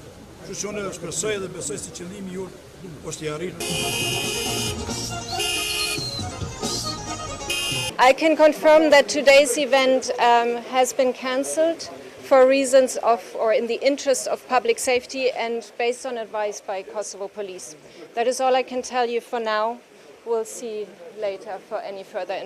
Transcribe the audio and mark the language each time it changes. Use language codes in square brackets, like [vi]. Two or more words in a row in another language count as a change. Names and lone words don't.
[sq] Kështu që unë shpresoj dhe besoj se qëllimi ju është i arritur. [en] I can confirm that today's event has been cancelled for reasons of, or in the interest of public safety and based on advice by Kosovo police. That is all I can tell you for now. We'll see later for any further information.